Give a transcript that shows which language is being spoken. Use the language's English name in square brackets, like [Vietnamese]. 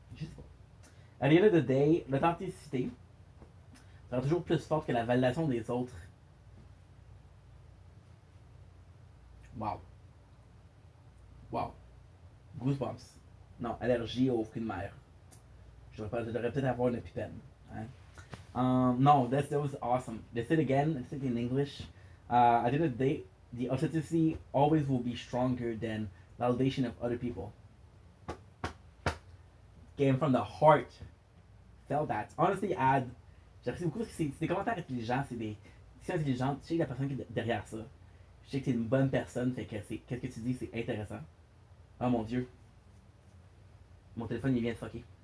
[French] Je sais pas. À [English] the end of the day, [French] l'authenticité sera toujours plus forte que la validation des autres. [English] Wow. Wow. Goosebumps. [French] Non, allergie aux fruits de mer. Je devrais peut-être avoir une épipène. [English] Hein? No, that was awesome. They said again, I said in English. At the end of the day, the authenticity always will be stronger than validation of other people. Came from the heart. Felt that. [French] Honestly, j'apprécie beaucoup parce que c'est des commentaires intelligents, c'est des discussions intelligentes. Tu sais la personne qui est derrière ça. Je sais que t'es une bonne personne, fait que qu'est-ce que tu dis, c'est intéressant. Oh mon dieu. Mon téléphone il vient de fucker.